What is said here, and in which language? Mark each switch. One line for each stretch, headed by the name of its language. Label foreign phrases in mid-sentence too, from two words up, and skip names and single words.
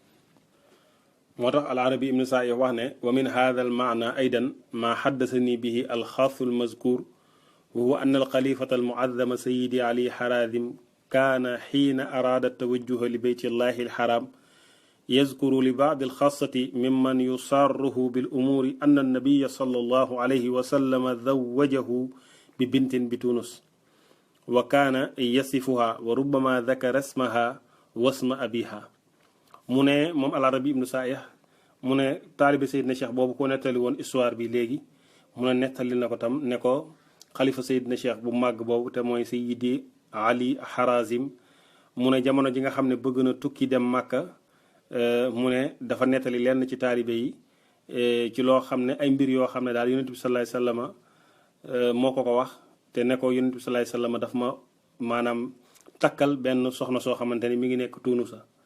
Wolof: moo tax
Arabic: al arabi ibn saih
Wolof: wax ne
Arabic: ومن هذا المعنى أيضا ما حدثني به الخاص المذكور وهو أن الخليفة المعظم سيدي علي حرازم كان حين أراد التوجه لبيت الله الحرام يذكر لبعض الخاصة ممن يصاره بالأمور أن النبي صلى الله عليه وسلم زوجه ببنت بتونس وكان يصفها وربما ذكر اسمها واسم أبيها.
Wolof: mu ne moom al-Arabi ibnu Saayih mu ne taalibe Seydina Cheikh boobu ko nettali woon histoire bi léegi mu ne nettali na ko tam ne ko xalifa Seydina Cheikh bu màgg boobu te mooy Sayyidi Ali Harazim mu ne jamono ji nga xam ne bëgg na tukki dem Màkka mu ne dafa nettali lenn ci taalibe yi ci loo xam ne ay mbir yoo xam ne daal Yonent bi
Arabic: صلى الله عليه وسلم
Wolof: moo ko wax te ne ko Yonent bi
Arabic: صلى الله عليه وسلم
Wolof: daf ma maanaam takkal benn soxna soo xamante ni mi ngi nekk Tunusa.